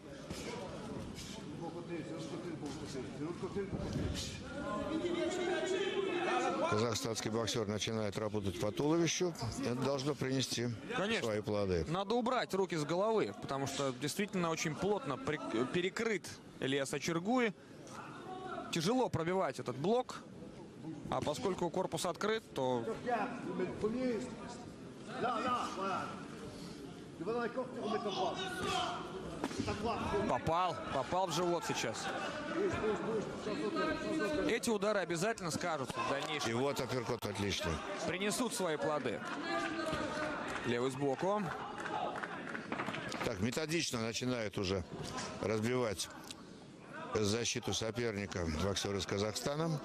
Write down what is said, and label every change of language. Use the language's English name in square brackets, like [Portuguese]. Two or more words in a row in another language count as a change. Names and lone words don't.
[Russian] Казахстанский боксер начинает работать по туловищу. Это должно принести Конечно. свои плоды. Надо убрать руки с головы, потому что действительно очень плотно перекрыт Ильяс Ачергуи. Тяжело пробивать этот блок, а поскольку корпус открыт, то [French] Mais le premier, là, voilà. Tu vas dans la corde, tu remets ta droite. Ta droite. [Russian] попал в живот сейчас. Эти удары обязательно скажутся в И дальнейшем. вот апперкот отличный. Принесут свои плоды. Левый сбоку. Так, методично начинает уже разбивать защиту соперника боксер из Казахстана.